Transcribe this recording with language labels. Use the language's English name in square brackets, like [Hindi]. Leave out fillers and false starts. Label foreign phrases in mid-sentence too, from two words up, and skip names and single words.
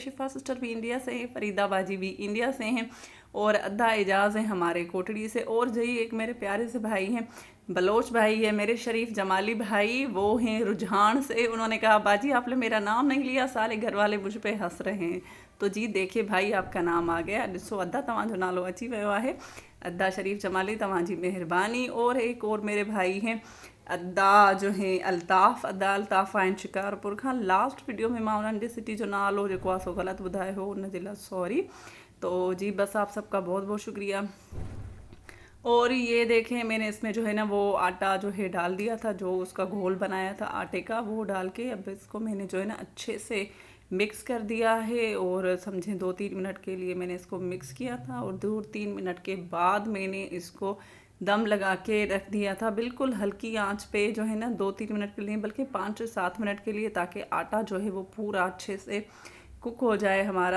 [Urdu] شفا سسٹر بھی انڈیا سے ہیں، فریدہ باجی بھی انڈیا سے ہیں۔ اور ادا اعجاز ہیں ہمارے کوٹڑی سے. اور جی ایک میرے پیارے سے بھائی ہیں، بلوچ بھائی ہے میرے، شریف جمالی بھائی، وہ ہیں رجھان سے. انہوں نے کہا باجی آپ نے میرا نام نہیں لیا، سارے گھر والے مجھ پہ ہنس رہے ہیں. تو جی دیکھیے بھائی آپ کا نام آ گیا, [Sindhi] ॾिसो अद्दा तव्हांजो नालो अची वियो आहे, अद्दा शरीफ जमाली, तव्हांजी मेहरबानी। [Urdu] اور ایک اور میرے بھائی ہیں ادا جو ہے الطاف, [Sindhi] अद्दा अल्ताफ़ आहिनि शिकारपुर खां। लास्ट वीडियो में मां उन्हनि जे सिटी जो नालो जेको आहे सो ग़लति ॿुधायो हो, उन जे लाइ सॉरी। [Urdu] تو جی بس آپ سب کا بہت بہت شکریہ۔ اور یہ دیکھیں میں نے اس میں جو ہے نا وہ آٹا جو ہے ڈال دیا تھا، جو اس کا گھول بنایا تھا آٹے کا، وہ ڈال کے اب اس کو میں نے جو ہے نا اچھے سے مکس کر دیا ہے. اور سمجھیں 2-3 منٹ کے لیے میں نے اس کو مکس کیا تھا، اور 2-3 منٹ کے بعد میں نے اس کو دم لگا کے رکھ دیا تھا بالکل ہلکی آنچ پہ، جو ہے نا 2-3 منٹ کے لیے، بلکہ 5 سے 7 منٹ کے لیے، تاکہ آٹا جو ہے وہ پورا اچھے سے کک ہو جائے ہمارا.